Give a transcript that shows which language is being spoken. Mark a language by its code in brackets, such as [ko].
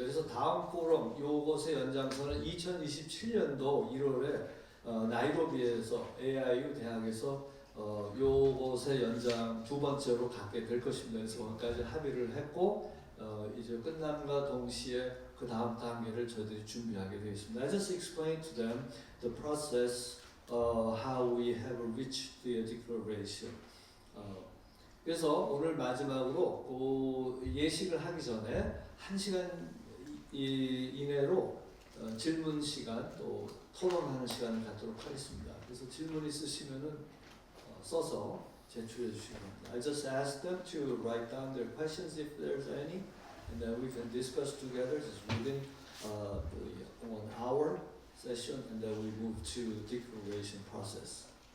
[ko] 그래서 다음 포럼 요것의 연장선은 2027년도 1월에 나이로비에서 AIU 대학에서 요것의 연장 두 번째로 갖게 될 것입니다. 그래서 거기까지 합의를 했고 이제 끝남과 동시에 그 다음 단계를 저희들이 준비하게 되어 있습니다. [en] I just explained to them the process how we have reached the declaration. [ko] 그래서 오늘 마지막으로 그 예식을 하기 전에 1시간 이내로 질문 시간 또 토론하는 시간을 갖도록 하겠습니다. 그래서 질문 있으시면은 써서 제출해 주시기 바랍니다. [en] I just asked them to write down their questions if there's any, and then we can discuss together just within the 1 hour session, and then we move to declaration process.